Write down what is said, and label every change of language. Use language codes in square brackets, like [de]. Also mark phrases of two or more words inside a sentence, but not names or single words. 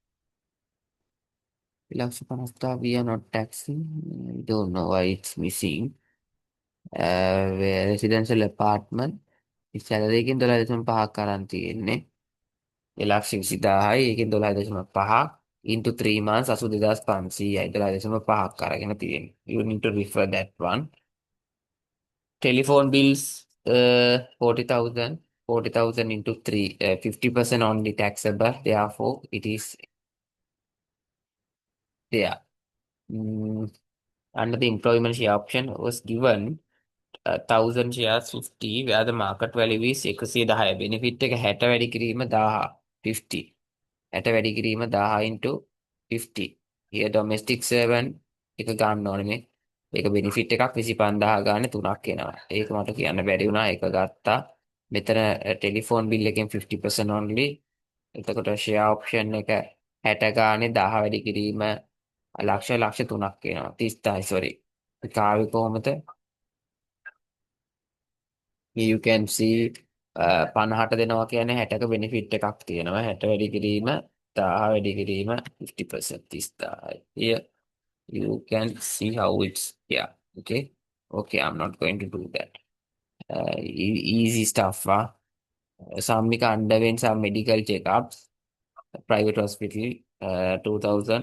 [en] 2,50,000 we are not taxing. I don't know why it's missing. Residential apartment. [si] salary එකෙන් 12.5 කරන් තියෙන්නේ. 1,20,000යි ඒකෙන් 12.5 [en] into 3 months [si] 82,500යි 12.5 අරගෙන තියෙන්නේ. [en] You need to refer that one. Telephone bills 40,000. 40,000 into 3 50% only taxable, therefore it is there. Under the employment share option was given 1,000 shares 50 where the market value is 110. [si] Benefit එක 60 වැඩි කිරීම 1000 50. 60 වැඩි කිරීම 1000 into 50. [en] Here domestic servant [si] එක ගන්න ඕනේ මේ. ඒක benefit එකක් 25,000 ගන්න 3ක් එනවා. ඒක මට කියන්න බැරි වුණා. ඒක ගත්තා. මෙතන ටෙලිෆෝන් බිල් එකෙන් 50% only. එතකොට [en] share option [si] එක 60 ගානේ 1000 වැඩි කිරීම ලක්ෂ 3ක් එනවා. 30,000 sorry. ඒක ආවේ කොහොමද? [en] You can see [si] 50ට දෙනවා කියන්නේ 60ක benefit එකක් තියෙනවා. 60 වැඩි කිරීම 1000 වැඩි කිරීම 50% 30,000. [en] Here you can see how it's yeah. Okay. Okay, I'm not going to do that. Easy stuff. Samika underwent some medical checkups, private hospital, 2,000.